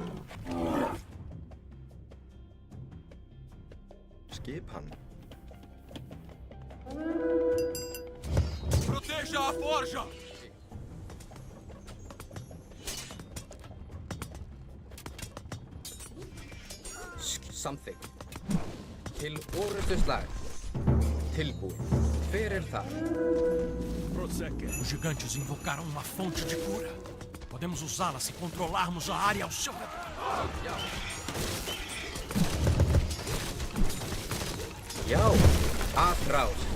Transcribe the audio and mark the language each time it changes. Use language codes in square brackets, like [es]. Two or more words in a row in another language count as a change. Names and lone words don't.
[is] Skipan. [pt] Proteja a forja! [is] Samþykkt. Til orrustuslag. Tilbúin. Hver þar? [pt] Prossegue. Os gigantes invocaram uma fonte de cura. Podemos usá-la se controlarmos a área ao seu redor. [is] Já. Atrás.